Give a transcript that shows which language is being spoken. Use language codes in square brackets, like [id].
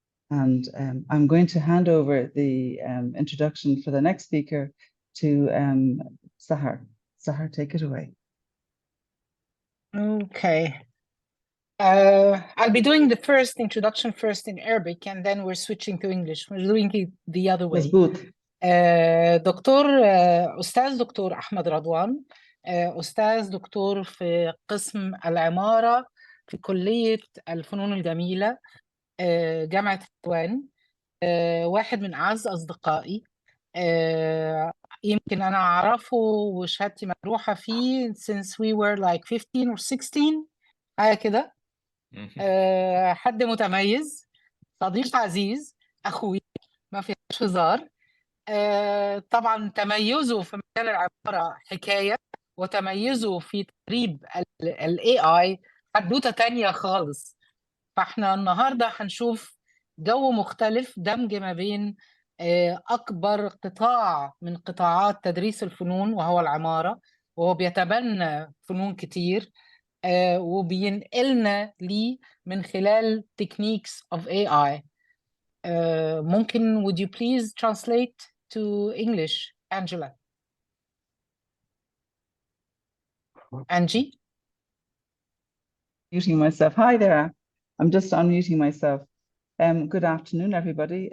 [en] And I'm going to hand over the introduction for the next speaker to Sahar. Sahar, take it away. Okay. I'll be doing the first introduction first in Arabic, and then we're switching to English. We're doing it the other way. [ar] أستاذ دكتور أحمد رضوان، أستاذ دكتور في قسم العمارة في كلية الفنون الجميلة جامعة حلوان، واحد من أعز أصدقائي، يمكن أنا أعرفه وشهادتي مجروحة فيه [en] since we were like 15 or 16 [ar] حاجة كده. حد متميز، صديق عزيز، أخوي، ما فيهاش هزار. طبعا تميزه في مجال العمارة حكاية، وتميزه في تدريب ال AI حدوتة تانية خالص. فاحنا النهاردة هنشوف جو مختلف، دمج ما بين أكبر قطاع من قطاعات تدريس الفنون وهو العمارة، وهو بيتبنى فنون كتير وبينقلنا ليه من خلال [en] techniques of AI. [ar] ممكن [en] would you please translate to English, Angela? Angie? Muting myself. Hi there. I'm just unmuting myself. Good afternoon, everybody.